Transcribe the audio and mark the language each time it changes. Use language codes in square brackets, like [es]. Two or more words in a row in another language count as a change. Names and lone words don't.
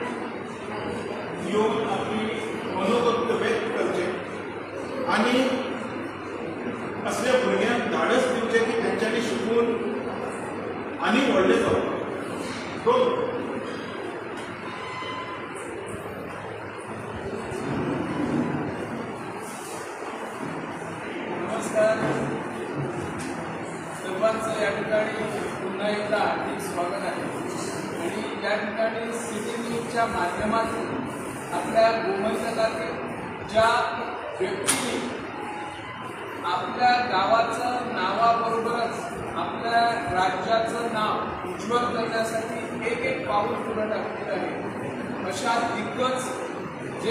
[kok] येऊन आपली मनोगत व्यक्त करचे आणि असल्या भुरग्यांक धाडस दिवचे की त्यांच्यानी शिकून आणि व्हडले जावप. दोन [mr] नमस्कार सर्वांचं या ठिकाणी पुन्हा एकदा हार्दिक स्वागत आहे. आणि या ठिकाणी सिटी न्यूजच्या माध्यमातून आपल्या गोमंतकातील ज्या व्यक्तींनी आपल्या गावाचं नावाबरोबरच आपल्या राज्याचं नाव उज्ज्वल करण्यासाठी एक एक पाऊल पुढे टाकलेलं आहे अशा दिग्गज जे